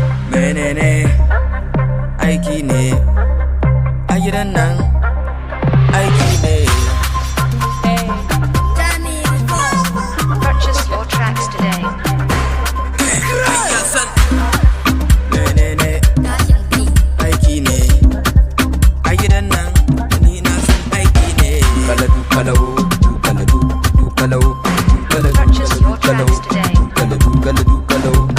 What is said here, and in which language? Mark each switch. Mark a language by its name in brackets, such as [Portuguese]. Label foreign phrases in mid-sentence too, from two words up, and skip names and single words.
[Hausa] Menene aiki ne a gidan nan? Aiki ne. [English] Purchase your tracks today. [Hausa] Menene aiki ne a gidan nan? Ni na san aiki ne. Kaladu, kalau, kaladu, kalau, kaladu, [English] Purchase your kalau, tracks today. kaladu, kaladu, kalau.